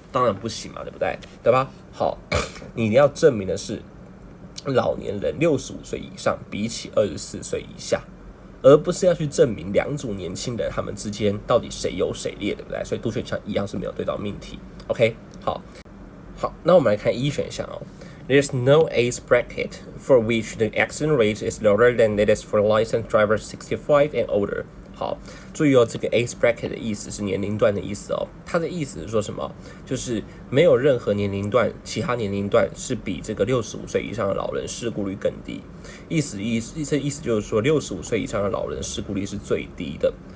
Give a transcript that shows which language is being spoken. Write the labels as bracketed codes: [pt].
[zh] 当然不行嘛，对不对？对吧？好，你要证明的是老年人65岁以上比起24岁以下，而不是要去证明两组年轻人他们之间到底谁优谁劣，对不对？所以Do选项一样是没有对到命题。 OK， 好，那我们来看一选项哦。 [en] There's no age bracket for which the accident rate is lower than it is for licensed drivers 65 and older。 [zh] 好，注意哦，这个 age bracket 的意思是年龄段的意思哦。它的意思是说什么？就是没有任何年龄段，其他年龄段是比这个65岁以上的老人事故率更低。意思就是说，65岁以上的老人事故率是最低的。